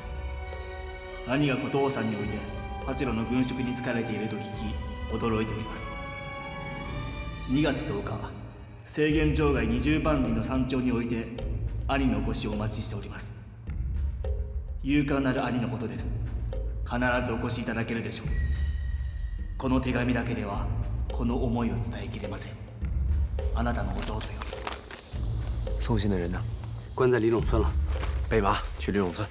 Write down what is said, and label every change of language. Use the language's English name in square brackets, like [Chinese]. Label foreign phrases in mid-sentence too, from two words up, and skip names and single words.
[Japanese] 兄が琴王さんにおいて八路の軍職に就かれていると聞き、驚いております。2月10日、制限場外20番里の山頂において兄のご死をお待ちしております。勇敢なる兄のことです。必ずお越しいただけるでしょう。この手紙だけではこの思いを伝えきれません。あなたの弟よ。 [Chinese] 送信的人呢？关在李陇村了。备马去李陇村。